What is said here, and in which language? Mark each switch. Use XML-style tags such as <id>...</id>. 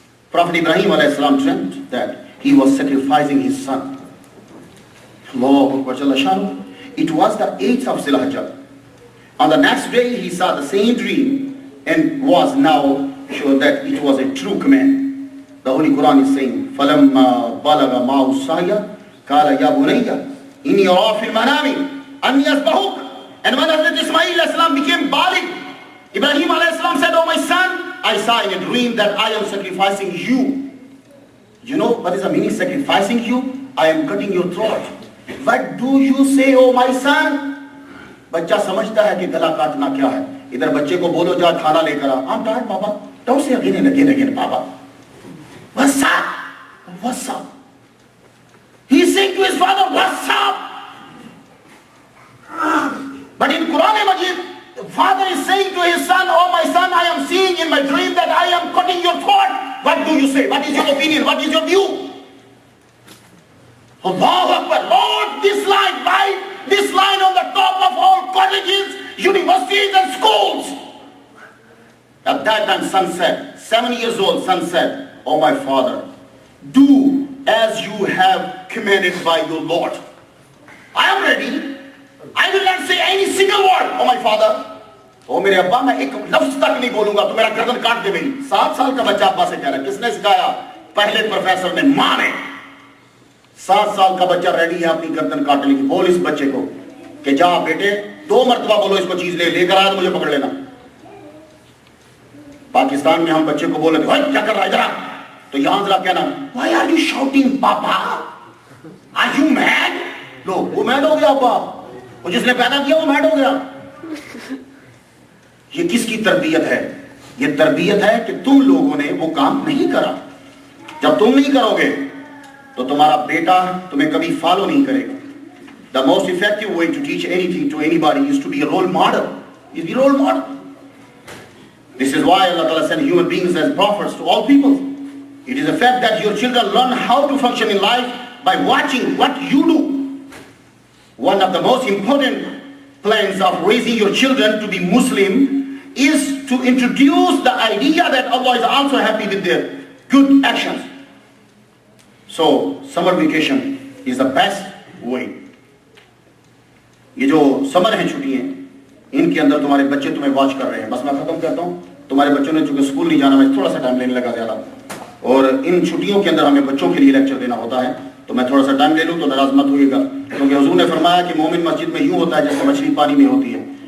<en>Prophet Ibrahim alayhi salam dreamt that he was sacrificing his son. Allahu Akbar Jalla Shanu. It was the 8th of Zilhajjah. On the next day, he saw the same dream and was now sure that it was a true command. The Holy Quran is saying,</en> <ar>فَلَمَّا بَلَغَ مَعُ السَّعْيَ قَالَ يَا بُنَيَّ إِنِّي أَرَى فِي الْمَنَامِ أَنِّي أَذْبَحُكَ.</ar> <en>And when Hazrat Ismail alayhi salam became baligh, Ibrahim alayhi salam said, "Oh my son, I saw in a dream that I am sacrificing you." You know what is the meaning sacrificing you? I am cutting your throat. What do you say, oh my son?</en> <ur>بچہ سمجھتا ہے کہ گلا کاٹنا کیا ہے. ادھر بچے کو بولو جا کھانا لے کر آ.</ur> <en>I'm tired, Papa. Don't say again and again and again, Papa. What's up? What's up? He's saying to his father, what's up? But in Quran Majid, the father is saying to his son, oh my son, I am seeing in my dream that I am cutting your throat. What do you say? What is your opinion? What is your view? Allahu Akbar. Lord, this line, right? This line on the top of all colleges, universities and schools. At that time, son said, 7 years old, son said, oh my father, do as you have commanded by your Lord. I am ready. I will not say any single word, oh my father.</en> <ur>او میرے ابا میں ایک لفظ تک نہیں بولوں گا تو میرا گردن کاٹ دے میری. 7 سال کا بچہ ابا سے کہہ رہا ہے. کس نے سکھایا؟ پہلے پروفیسر نے, ماں نے. 7 سال کا بچہ ریڈی ہے اپنی گردن کاٹنے کی. بول اس بچے کو کہ جا بیٹے 2 مرتبہ بولو اس کو چیز لے کر آیا تو مجھے پکڑ لینا. پاکستان میں ہم بچے کو بولے کیا کر رہا ہے ذرا, تو یہاں ذرا کہنا</ur> <en>why are you shouting papa? Are you mad?</en> <ur>لو وہ میڈ ہو گیا ابا, وہ جس نے پیدا کیا وہ میڈ ہو گیا. یہ کس کی تربیت ہے؟ یہ تربیت ہے کہ تم لوگوں نے وہ کام نہیں کرا. جب تم نہیں کرو گے تو تمہارا بیٹا تمہیں کبھی فالو نہیں کرے گا.</ur> <en>The most effective way to teach anything to anybody is to be a role model. Is be a role model. This is why Allah Ta'ala sent human beings as prophets to all people. It is a fact that your children learn how to function in life by watching what you do. One of the most important plans of raising your children to be Muslim is to introduce the idea that Allah is also happy with their good actions. So, summer vacation is the best way.</en> <ur>یہ جو سمر ہیں چھٹیاں, ان کے اندر تمہارے بچے تمہیں watch کر رہے ہیں. بس میں ختم کرتا ہوں. تمہارے بچوں نے چونکہ اسکول نہیں جانا، میں تھوڑا سا ٹائم لینے لگا زیادہ، اور ان چھٹیوں کے اندر ہمیں بچوں کے لیے لیکچر دینا ہوتا ہے، تو میں تھوڑا سا ٹائم لے لوں تو ناراض مت ہوئیے گا، کیونکہ حضور نے فرمایا کہ مومن مسجد میں یوں ہوتا ہے جیسے مچھلی پانی میں ہوتی ہے.</ur>